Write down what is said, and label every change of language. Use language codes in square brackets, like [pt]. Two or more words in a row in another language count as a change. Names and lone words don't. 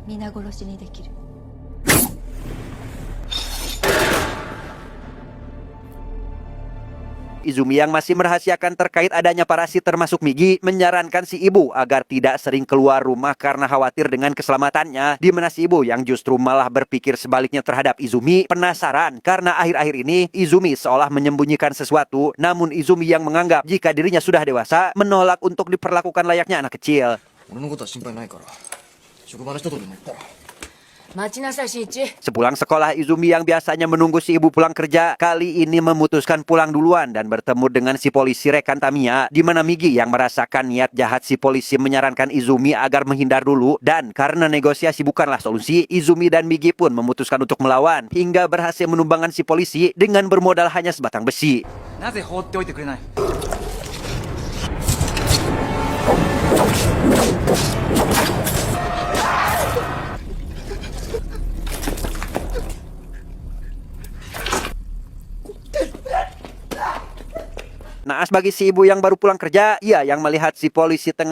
[id] Izumi yang masih merahasiakan terkait adanya parasit termasuk Migi menyarankan si ibu agar tidak sering keluar rumah karena khawatir dengan keselamatannya, di mana si ibu yang justru malah berpikir sebaliknya terhadap Izumi. Penasaran karena akhir-akhir ini Izumi seolah menyembunyikan sesuatu, namun Izumi yang menganggap jika dirinya sudah dewasa menolak untuk diperlakukan layaknya anak kecil. [ja] 俺のことは心配ないから職場の人とでも行ったら [id] Sepulang sekolah, Izumi yang biasanya menunggu si ibu pulang kerja kali ini memutuskan pulang duluan dan bertemu dengan si polisi rekan Tamiya, di mana Migi yang merasakan niat jahat si polisi menyarankan Izumi agar menghindar dulu, dan karena negosiasi bukanlah solusi, Izumi dan Migi pun memutuskan untuk melawan hingga berhasil menumbangkan si polisi dengan bermodal hanya sebatang besi. [ja] なぜ放っておいてくれない [id] Naas bagi si ibu yang baru pulang kerja, ia yang melihat si polisi tengah